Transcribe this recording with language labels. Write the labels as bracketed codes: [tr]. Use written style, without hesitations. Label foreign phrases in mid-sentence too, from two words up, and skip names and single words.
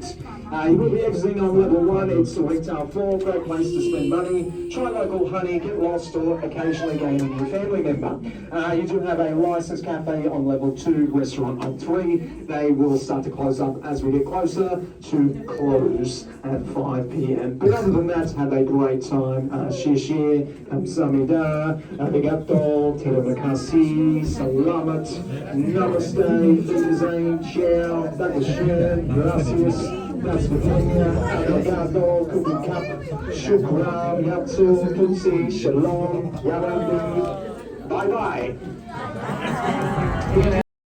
[en] You will be exiting on level 1. It's a retail floor, great place to spend money. Try local honey, get lost, or occasionally gain a new family member. You do have a licensed cafe on level 2, restaurant on 3. They will start to close up as we get closer to close at 5 p.m. But other than that, have a great time. Shishir, kamsamida, arigato, terima kasih, salamat, namaste, vielen ciao, dankeschön, gracias. Das Britannia, Obrigado, Kubikap, Shukran, Yatsu, Tutsi, Shalom, Yarabi. Bye bye.